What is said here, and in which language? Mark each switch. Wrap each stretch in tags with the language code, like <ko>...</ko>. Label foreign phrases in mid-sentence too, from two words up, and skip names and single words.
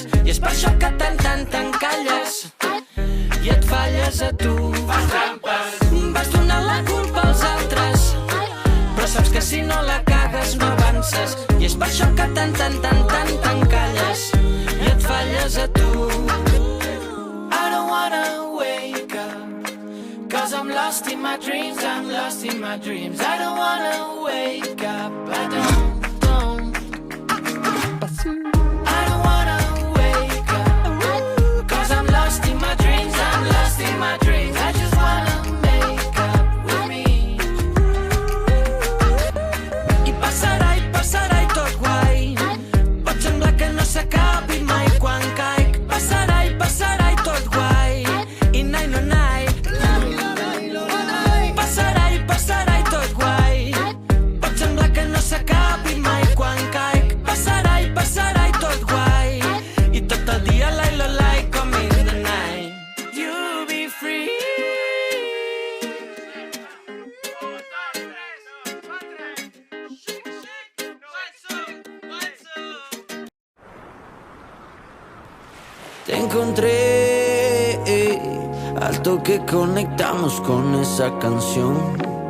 <ca>I és per això que tant t'encalles i et falles a tu. Vas donant la culpa als altres, però saps que si no la cagues no avances. I és per això que tant t'encalles i et falles a tu.</ca> <en>I don't wanna wake up, 'cause I'm lost in my dreams, I'm lost in my dreams. I don't wanna wake up, I don't. I don't wanna wake up, 'cause I'm lost in my dreams, I'm lost in my dreams. I just wanna make up with me.</en> <ca>I passarà i tot guai, pot semblar que no s'acabi mai quan caic. Passarà i tot guai, i nai no nai. Passarà i tot guai, pot semblar que no s'acabi mai quan caic. Passarà i tot guai, i tot el dia lai com</ca> <en>in the night. You'll be free.</en> <es>Te encontré al toque, conectamos con esa canción.</es>